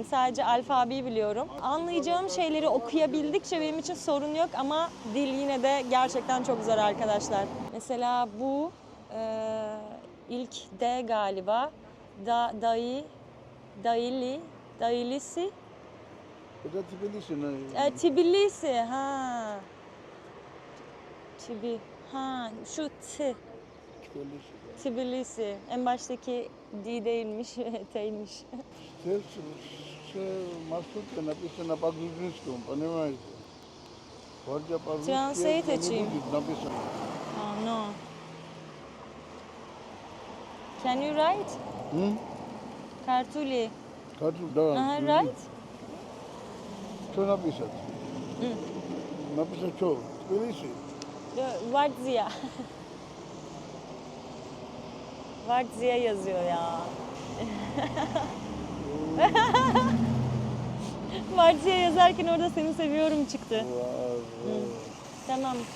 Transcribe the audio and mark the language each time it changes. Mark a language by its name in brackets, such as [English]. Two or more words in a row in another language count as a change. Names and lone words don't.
[Turkish] Sadece alfabeyi biliyorum. Anlayacağım şeyleri okuyabildikçe benim için sorun yok ama dil yine de gerçekten çok zor arkadaşlar. Mesela bu ilk D galiba. Dayilisi. [Russian] Это Тбилиси, наверное. [Turkish] Tbilisi, ha. Şu T. Tbilisi. En baştaki D değilmiş, T'ymiş. [Russian] Все маршрутка написана по-грузинскому, понимаете? Vardzia по-русски [Turkish] Translate açayım. [Russian] написано. [English] Oh no. Can you write? Kartuli. [Russian] Карту, да. [English] Write? [Russian] Что написано? Написано что? Тбилиси. [Turkish] Vardzia. Vardzia yazıyor ya. Vardzia yazarken orada seni seviyorum çıktı. Tamam.